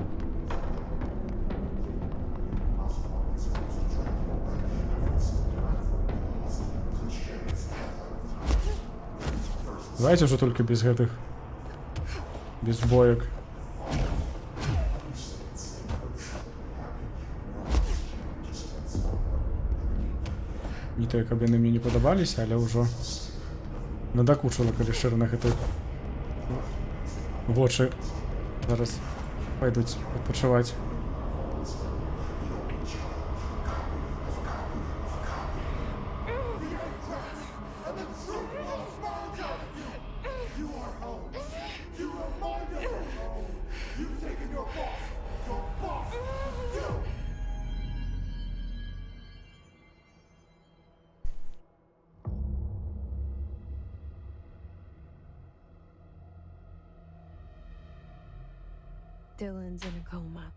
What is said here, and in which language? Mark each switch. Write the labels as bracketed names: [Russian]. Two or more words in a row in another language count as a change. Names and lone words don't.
[Russian] Давайте уже только без гэтых. Без боек. [Belarusian] Не то, каб яны мне не падабаліся, але ўжо надакучыла, калі шчыра на гэтых вочы зараз пойдуць адпачываць. [English] Dylan's in a coma.